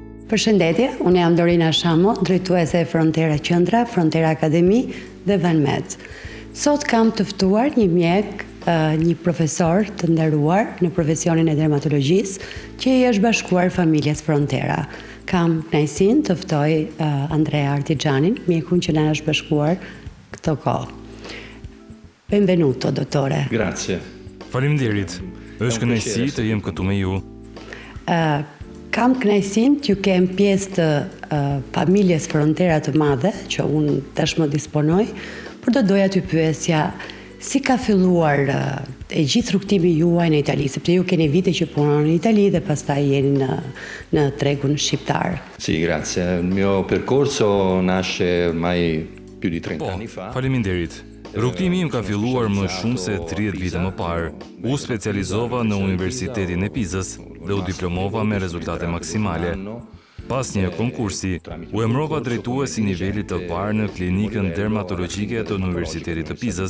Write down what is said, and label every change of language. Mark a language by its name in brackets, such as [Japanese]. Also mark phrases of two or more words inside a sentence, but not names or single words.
[Albanian] Përshëndetje, unë jam Dorina Shamo, drejtuese e Frontera Qendra, Frontera Akademi dhe Vanmed. Sot kam të ftuar një mjek, një profesor të nderuar në profesionin e dermatologjisë, që i është bashkuar familjes Frontera. Kam kënaqësinë të ftoj Andrea Artigjanin, mjekun që na është bashkuar këto kohë. [Italian] Benvenuto, dottore. Grazie. [Albanian] Faleminderit. Është kënaqësi të jem këtu me ju. Kam kënaqësinë që kem pjesë të familjes Frontera të madhe, që unë tashmë disponoj, por do doja t'ju pyesja si ka filluar e gjithë rrugtimi juaj në Itali, sepse ju keni vite që punoni në Itali dhe pastaj jeni në tregun shqiptar. [Italian] Sì, grazie. Il mio percorso nasce ormai più di 30 anni fa. [Albanian] Faleminderit. Rrugtimi im ka filluar më shumë se 30 vite më parë. U specializova në Universitetin e Pizës dhe u diplomova me rezultate maksimale. Pas një konkursi, u emrova drejtuesi i nivelit të parë në klinikën dermatologjike të Universitetit të Pizës.